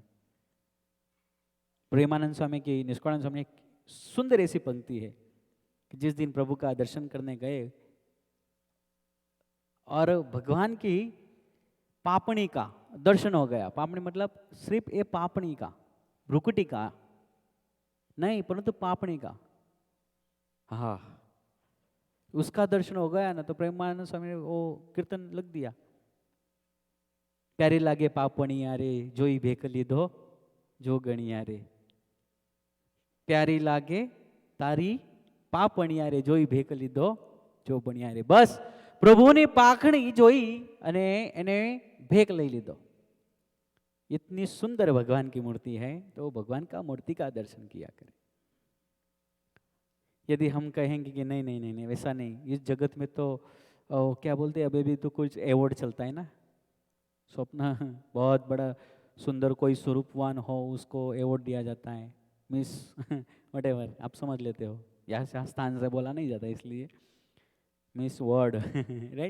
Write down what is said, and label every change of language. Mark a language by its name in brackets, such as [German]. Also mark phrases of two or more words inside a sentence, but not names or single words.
[Hindi] प्रेमानंद स्वामी की, निष्कुलानंद स्वामी की सुंदर ऐसी पंक्ति है कि जिस दिन प्रभु का दर्शन करने गए और भगवान की पापणी का दर्शन हो गया। पापणी मतलब सिर्फ ये पापणी का, भ्रुकुटी का नहीं, परंतु पापणी का, हाँ, उसका दर्शन हो गया ना तो प्रेमानंद स्वामी ने वो कीर्तन लग दिया, [Gujarati] પ્યારી લાગે પાપણિયા રે જોઈ ભેક લીધો જો ગણિયા રે, પ્યારી લાગે તારી પાપણિયા રે જોઈ ભેક લીધો જો બણિયા રે। બસ પ્રભુની પાખણી જોઈ અને એને ભેક લઈ લીધો। [Hindi] इतनी सुंदर भगवान की मूर्ति है तो भगवान का मूर्ति का दर्शन किया करें। यदि हम कहेंगे कि नहीं नहीं नहीं नहीं वैसा नहीं, इस जगत में तो क्या बोलते हैं अभी भी तो कुछ अवार्ड चलता है ना, स्वप्न बहुत बड़ा सुंदर कोई स्वरूपवान हो उसको अवार्ड दिया जाता है, [English] Miss whatever, [Hindi] आप समझ लेते हो, यहाँ स्थान से बोला नहीं जाता इसलिए [English] Miss World right.